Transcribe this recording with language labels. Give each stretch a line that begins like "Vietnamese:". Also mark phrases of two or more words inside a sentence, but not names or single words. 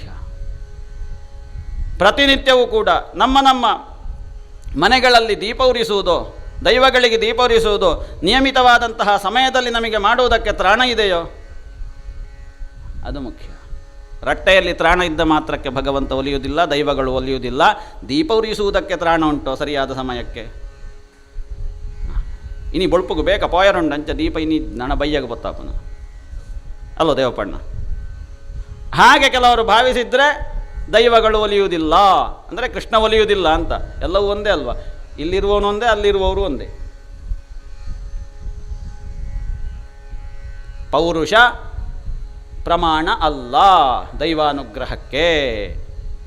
Kannada: ಪ್ರತಿನಿತ್ಯವೂ ಕೂಡ ನಮ್ಮ ಮನೆಗಳಲ್ಲಿ ದೀಪ ಉರಿಸುವುದು, ದೈವಗಳಿಗೆ ದೀಪ ಉರಿಸುವುದು ನಿಯಮಿತವಾದಂತಹ ಸಮಯದಲ್ಲಿ ನಮಗೆ ಮಾಡುವುದಕ್ಕೆ ತ್ರಾಣ ಇದೆಯೋ, ಅದು ಮುಖ್ಯ. ರಟ್ಟೆಯಲ್ಲಿ ತ್ರಾಣ ಇದ್ದ ಮಾತ್ರಕ್ಕೆ ಭಗವಂತ ಒಲಿಯುವುದಿಲ್ಲ, ದೈವಗಳು ಒಲಿಯುವುದಿಲ್ಲ. ದೀಪ ಉರಿಸುವುದಕ್ಕೆ ತ್ರಾಣ ಉಂಟೋ ಸರಿಯಾದ ಸಮಯಕ್ಕೆ?
Tulu: ಇನಿ ಬೊಳ್ಪುಗು ಬೇಕ ಪೋಯರುಂಡು ಅಂಚ ದೀಪ ಇನಿ ನಣ ಬಯ್ಯಾಗ ಗೊತ್ತಾಪನ ಅಲ್ಲೋ ದೇವಪ್ಪಣ್ಣ.
Kannada: ಹಾಗೆ ಕೆಲವರು ಭಾವಿಸಿದರೆ ದೈವಗಳು ಒಲಿಯುವುದಿಲ್ಲ ಅಂದರೆ ಕೃಷ್ಣ ಒಲಿಯುವುದಿಲ್ಲ ಅಂತ. ಎಲ್ಲವೂ ಒಂದೇ ಅಲ್ವಾ? ಇಲ್ಲಿರುವವನು ಒಂದೇ, ಅಲ್ಲಿರುವವರು ಒಂದೇ. ಪೌರುಷ ಪ್ರಮಾಣ ಅಲ್ಲ ದೈವಾನುಗ್ರಹಕ್ಕೆ.